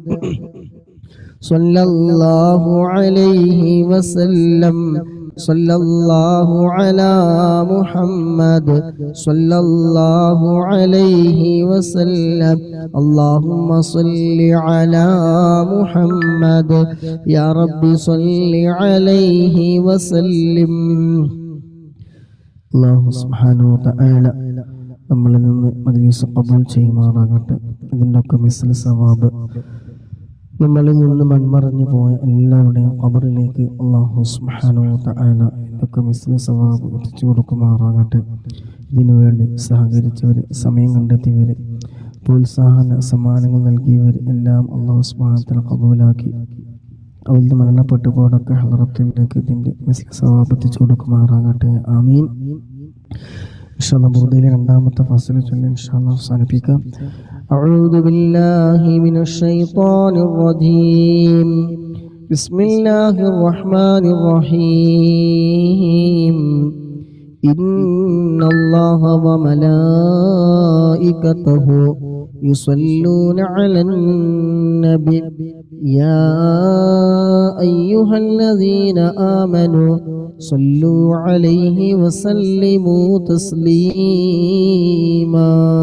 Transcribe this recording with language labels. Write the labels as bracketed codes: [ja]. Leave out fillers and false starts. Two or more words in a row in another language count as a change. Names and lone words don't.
[ar] صلى الله عليه وسلم صلى الله على محمد صلى الله عليه وسلم اللهم صل على محمد يا رب صل عليه وسلم الله سبحانه وتعالى [ml] നമ്മളിൽ നിന്ന് മജ്‌ലിസ് ഖബൂൽ ചെയ്യുമാറാകട്ടെ. ഇതിൻ്റെയൊക്കെ [ar] مثل ثواب [ml] നമ്മളിൽ നിന്ന് മൺമറഞ്ഞു പോയ എല്ലാവരുടെയും ഖബറിലേക്ക് [ar] الله سبحانه وتعالى [ml] ഇതൊക്കെ [ar] مثل ثواب [ml] എത്തിച്ചു കൊടുക്കുമാറാകട്ടെ. ഇതിനുവേണ്ടി സഹകരിച്ചവർ, സമയം കണ്ടെത്തിയവർ, പ്രോത്സാഹന സമ്മാനങ്ങൾ നൽകിയവർ എല്ലാം [ar] الله سبحانه وتعالى [ml] ഖബൂലാക്കി അവരുടെ മരണപ്പെട്ടു പോയതൊക്കെ ഹളറത്തിലേക്ക് ഇതിൻ്റെ [ar] مثل ثواب [ml] എത്തിച്ചു കൊടുക്കുമാറാകട്ടെ. ആമീൻ. ഇൻഷാല്ലാ ബുർദയിലെ രണ്ടാമത്തെ ഫസൽ ചൊല്ലി ഇൻഷാല്ലാ അവസാനിപ്പിക്കാം. [ar] أعوذ بالله من الشيطان الرجيم بسم الله الرحمن الرحيم إن الله وملائكته يصلون على النبي يا أيها الذين آمنوا صلوا عليه وسلموا تسليما